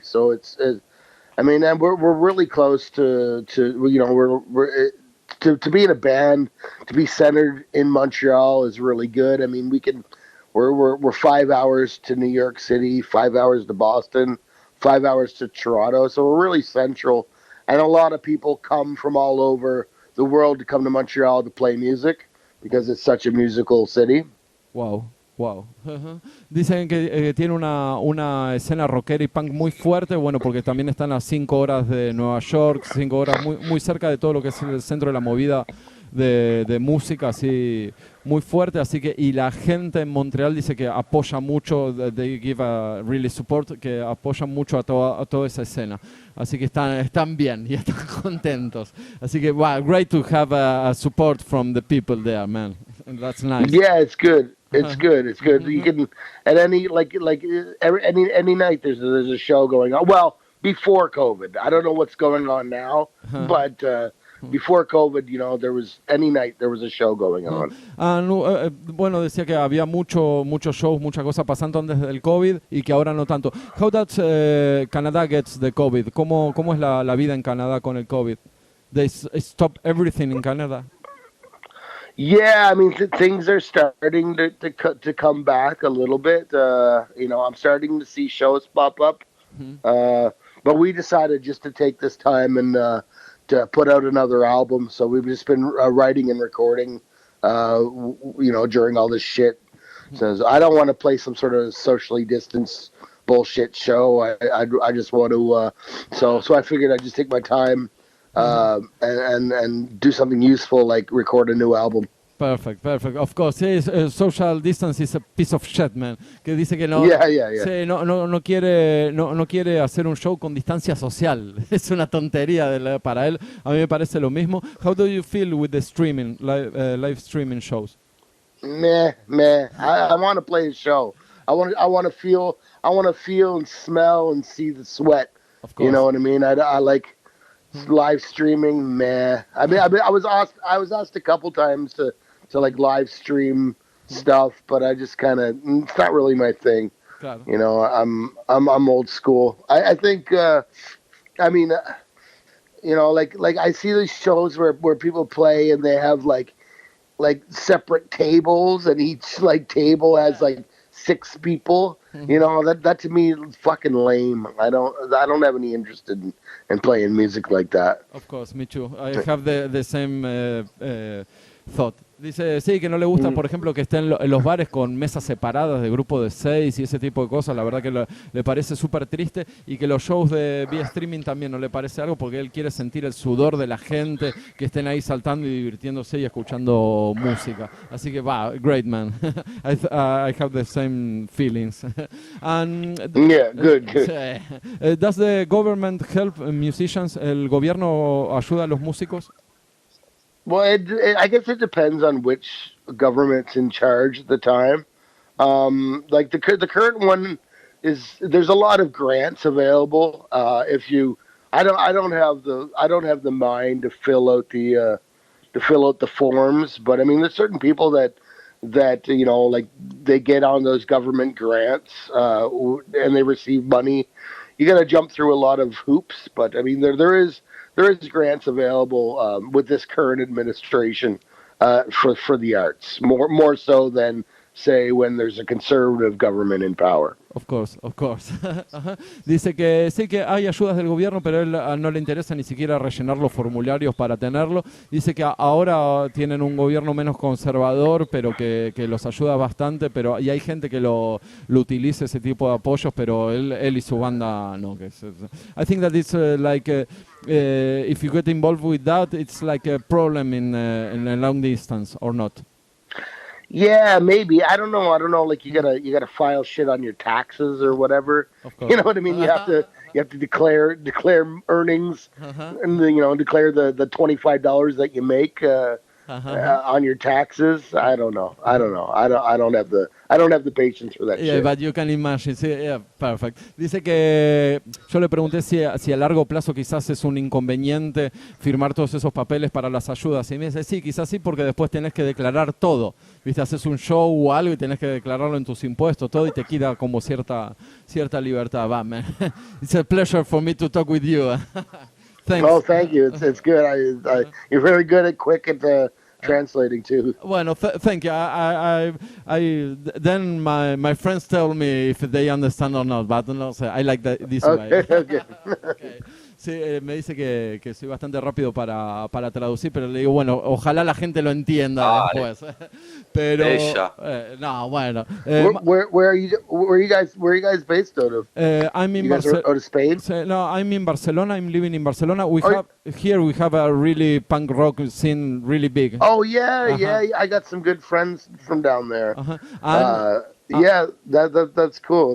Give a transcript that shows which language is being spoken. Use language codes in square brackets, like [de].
[en] So and we're really close to you know we're to be in a band, to be centered in Montreal is really good. I mean we're 5 hours to New York City, 5 hours to Boston, 5 hours to Toronto. So we're really central. And a lot of people come from all over the world to come to Montreal to play music because it's such a musical city. Wow. [es] Dicen que tiene una escena rockera y punk muy fuerte, bueno, porque también están a 5 horas de Nueva York, 5 horas muy cerca de todo lo que es el centro de la movida de música, así muy fuerte, así que y la gente en Montreal dice que apoya mucho, [en] they give a really support, [es] que apoyan mucho a toda esa escena, así que están bien y están contentos, así que wow, [en] great to have a support from the people there, man. That's nice. Yeah, it's good. It's good. It's good. You can at any any night there's a show going on. Well, before COVID, I don't know what's going on now, but before COVID, you know, there was a show going on. [es] Bueno, decía que había muchos shows, muchas cosas pasando antes del COVID y que ahora no tanto. [en] How does Canada gets the COVID? [es] ¿Cómo es la vida en Canadá con el COVID? [en] They stop everything in Canada. Yeah, I mean things are starting to come back a little bit. You know, I'm starting to see shows pop up. But we decided just to take this time and to put out another album. So we've just been writing and recording, you know, during all this shit. So I don't want to play some sort of socially distanced bullshit show. I just want to. So I figured I'd just take my time. And do something useful like record a new album. Perfect. Of course, social distance is a piece of shit, man. [es] Que dice que no, sí, no quiere hacer un show con distancia social. Es una tontería para él. A mí me parece lo mismo. [en] How do you feel with the streaming, live streaming shows? Meh. I want to play a show. I want to feel and smell and see the sweat. Of course. You know what I mean? I like live streaming, meh. I mean, I was asked a couple times to like live stream stuff, but I just kind of it's not really my thing. [es] Claro. [en] You know, I'm old school. I think I mean, you know, like I see these shows where people play and they have like separate tables and each like table has like 6 people. You know, that to me is fucking lame. I don't have any interest in playing music like that. Of course, me too. I have the same thought. [es] Dice, sí, que no le gusta, por ejemplo, que estén en los bares con mesas separadas de grupo de 6 y ese tipo de cosas. La verdad que le parece súper triste, y que los shows de vía streaming también no le parece algo, porque él quiere sentir el sudor de la gente, que estén ahí saltando y divirtiéndose y escuchando música. Así que, [en] great, man. I have the same feelings. And, yeah, good. Does the government help musicians? [es] ¿El gobierno ayuda a los músicos? [en] Well, I guess it depends on which government's in charge at the time. Like the current one there's a lot of grants available. I don't have the mind to fill out the forms, but I mean there's certain people that that like they get on those government grants and they receive money. You got to jump through a lot of hoops, but I mean there is grants available with this current administration for the arts, more so than say when there's a conservative government in power. Of course. Ajá. [es] Dice que sí que hay ayudas del gobierno, pero a él no le interesa ni siquiera rellenar los formularios para tenerlo. Dice que ahora tienen un gobierno menos conservador, pero que los ayuda bastante, pero y hay gente que lo utiliza ese tipo de apoyos, pero él y su banda no. [en] I think that it's if you get involved with that, it's like a problem in a long distance or not. Yeah, maybe. I don't know. Like you gotta file shit on your taxes or whatever. You know what I mean? You have to declare earnings, and declare the $25 that you make on your taxes. I don't know. I don't have the patience for that. Yeah, shit. but you can imagine. Yeah, perfect. [es] Dice que yo le pregunté si a largo plazo quizás es un inconveniente firmar todos esos papeles para las ayudas. Y me dice, sí, quizás sí, porque después tenés que declarar todo. Viste, haces un show o algo y tenés que declararlo en tus impuestos, todo, y te quita como cierta libertad. Va, man. [en] It's a pleasure for me to talk with you. Thanks. Oh, thank you. It's good. You're very good at quick at translating too. [es] Bueno, [en] thank you. Then my friends tell me if they understand or not, but no, I like this way. Okay. Okay. [es] Sí, me dice que soy bastante rápido para traducir, pero le digo, bueno, ojalá la gente lo entienda después. Pero no, bueno. [en] Where are you guys based out of? I'm in out of Spain? No, I'm in Barcelona. I'm living in Barcelona. We have a really punk rock scene, really big. Oh yeah. I got some good friends from down there. Yeah, that's cool.